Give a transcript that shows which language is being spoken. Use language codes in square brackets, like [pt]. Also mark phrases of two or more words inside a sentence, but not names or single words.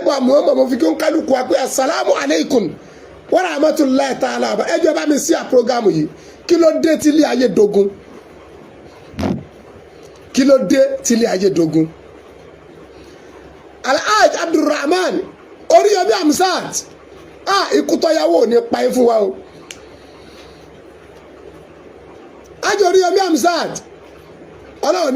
[yo] wa Muhammad mo fi kí n kálukú wa pé [ar] السلام عليكم ورحمة الله تعالى [yo] ẹ jọ̀ọ́ bá mi sí program yìí kí ló dé tí ilé ayé dogun kí ló dé tí ilé ayé dogun Alhaji Abdulrahman Oríyọmí Hamzat ikú tọ́yàwó ní pa fún wa o Alhaji Oríyọmí Hamzat Ọlọ́run